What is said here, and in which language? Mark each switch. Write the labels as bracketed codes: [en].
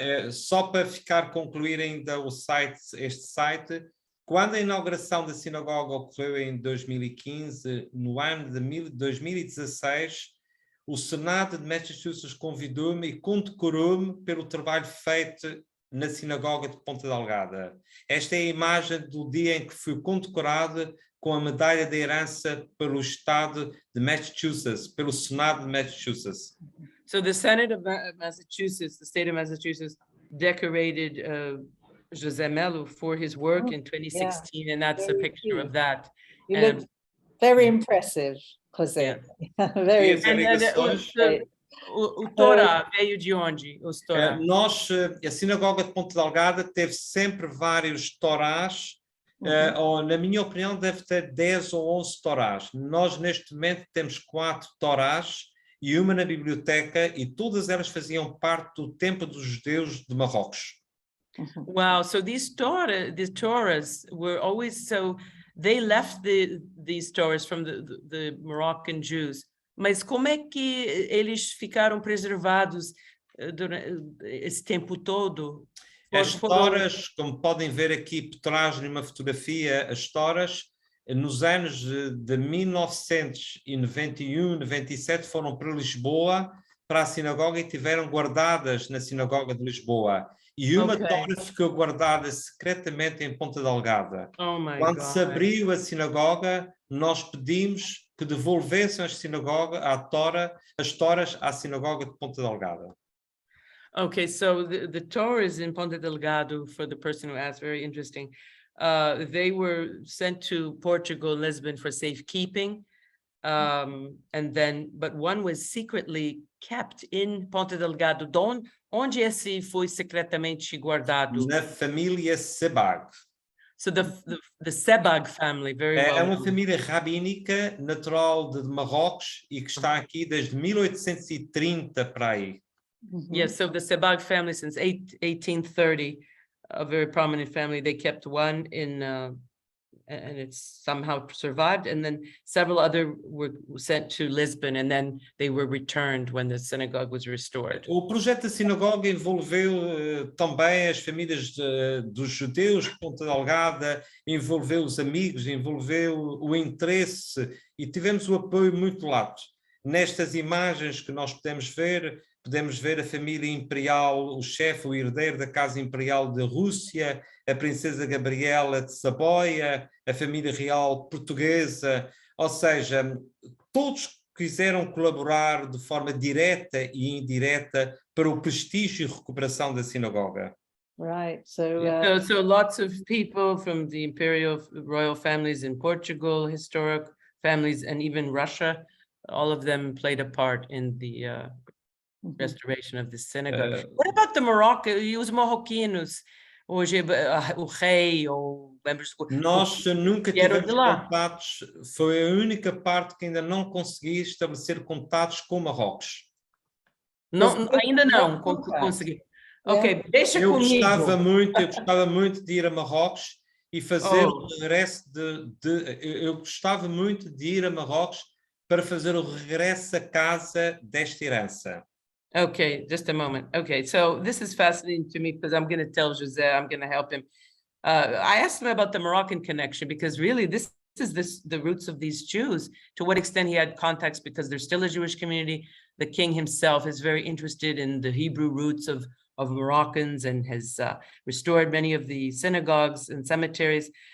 [pt] Só para concluir ainda este site, quando a inauguração da sinagoga ocorreu em 2015, no ano de 2016, o Senado de Massachusetts convidou-me e condecorou-me pelo trabalho feito na sinagoga de Ponta Delgada. Esta é a imagem do dia em que fui condecorado com a medalha de herança pelo Estado de Massachusetts, pelo Senado de Massachusetts. [en] So the Senate of Massachusetts, the state of Massachusetts, decorated José Melo for his work in 2016, and that's a picture of that. You look very impressive, José. Yeah. Very impressive. [pt] O Torá veio de onde? Os Torá? A sinagoga de Ponta Delgada teve sempre vários Torás, ou, na minha opinião, deve ter 10 ou 11 Torás. Nós, neste momento, temos 4 Torás e uma na biblioteca, e todas elas faziam parte do templo dos judeus de Marrocos. [en] Wow, so these Torahs were always, so they left these Torahs from the Moroccan Jews. [pt] Mas como é que eles ficaram preservados durante esse tempo todo? As Toras, como podem ver aqui por trás numa fotografia, as Toras, nos anos de 1991, 97, foram para Lisboa, para a sinagoga, e tiveram guardadas na sinagoga de Lisboa. E uma Tora ficou guardada secretamente em Ponta Delgada. Quando se abriu a sinagoga, nós pedimos que devolvessem as Toras à sinagoga de Ponta Delgada. [en] Okay, so the Torahs in Ponta Delgado, for the person who asked, very interesting. They were sent to Portugal, Lisbon for safekeeping. And then, but one was secretly kept in Ponta Delgado. [pt] Onde esse foi secretamente guardado? Na família Sebag. [en] So the Sebag family, very well. [pt] É uma família rabínica natural de Marrocos e que está aqui desde 1830 para aí. [en] Yes, so the Sebag family since 1830, a very prominent family. They kept one in, and it's somehow survived. And then several other were sent to Lisbon, and then they were returned when the synagogue was restored. [pt] O projeto da sinagoga envolveu também as famílias dos judeus de Ponta Delgada, envolveu os amigos, envolveu o interesse, e tivemos o apoio muito lato. Nestas imagens que nós podemos ver a família imperial, o chefe, o herdeiro da Casa Imperial da Rússia, a princesa Gabriela de Saboia, a família real portuguesa, ou seja, todos quiseram colaborar de forma direta e indireta para o prestígio e recuperação da sinagoga. [en] Right, so lots of people from the imperial royal families in Portugal, historic families, and even Russia, all of them played a part in the restoration of the synagogue. What about the Morocco? [pt] Os marroquinos, hoje o rei ou membros do... Nós nunca tivemos contatos, foi a única parte que ainda não consegui estabelecer contatos com Marrocos. Não, ainda não consegui. Ok, deixa comigo. Eu gostava muito de ir a Marrocos e fazer o regresso eu gostava muito de ir a Marrocos para fazer o regresso à casa desta herança. [en] Okay, just a moment. Okay, so this is fascinating to me because I'm going to tell José, I'm going to help him. I asked him about the Moroccan connection because really this is the roots of these Jews, to what extent he had contacts, because there's still a Jewish community. The king himself is very interested in the Hebrew roots of Moroccans and has restored many of the synagogues and cemeteries.